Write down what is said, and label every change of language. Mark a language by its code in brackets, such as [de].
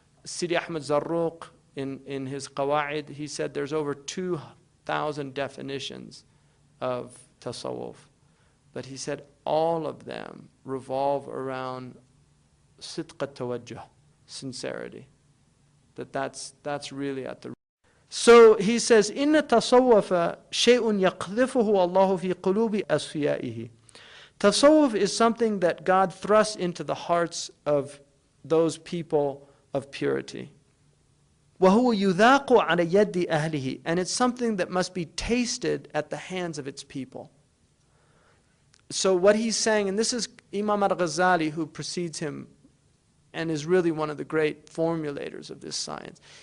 [en] Sidi Ahmed Zarruq, in his Qawa'id, he said there's over 2,000 definitions of tasawwuf. But he said all of them revolve around sidq al-tawajjuh, sincerity. That's really at the root. [ar] So he says, إِنَّ تَصَوَّفَ شَيْءٌ يَقْذِفُهُ اللَّهُ فِي قُلُوبِ أَصْفِيَائِهِ. [en] Tasawwuf is something that God thrusts into the hearts of those people of purity. [ar] وَهُوَ يُذَاقُ عَلَى يَدِّ أَهْلِهِ. [en] And it's something that must be tasted at the hands of its people. So what he's saying, and this is Imam al-Ghazali, who precedes him and is really one of the great formulators of this science.